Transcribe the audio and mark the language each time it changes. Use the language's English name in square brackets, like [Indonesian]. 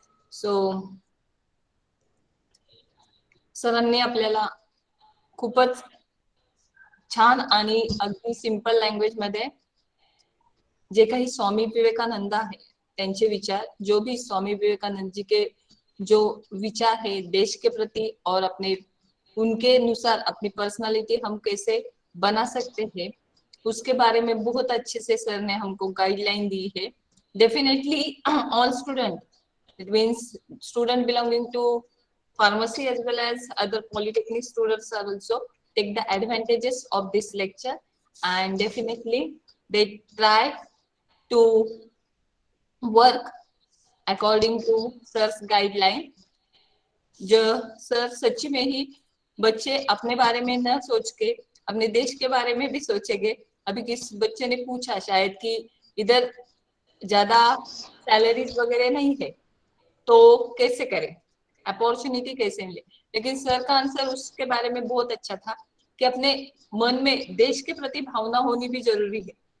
[Hindi] So [Marathi] सरांनी आपल्याला खूपच छान आणि अगदी सिंपल लँग्वेज मध्ये जे काही स्वामी विवेकानंद आहे त्यांचे विचार, [Hindi] जो भी स्वामी विवेकानंद जी के जो विचार है देश के प्रति और अपने उनके अनुसार अपनी पर्सनालिटी हम कैसे बना सकते हैं उसके बारे में बहुत अच्छे से सर ने हमको गाइडलाइन दी है. [English] Definitely all student, it means student belonging to pharmacy as well as other polytechnic students are also take the advantages of this lecture, and definitely they try to work according to sir's guideline. [Hindi] जो sir सच्ची में ही बच्चे अपने बारे में न सोच के अपने देश के बारे में भी सोचेंगे. अभी किस बच्चे ने पूछा शायद कि इधर ज्यादा सैलरीज वगैरह नहीं है तो कैसे करें, अपॉर्चुनिटी कैसे मिले, लेकिन सर का आंसर उसके बारे में बहुत अच्छा था कि अपने मन में देश के प्रति भावना होनी भी जरूरी है.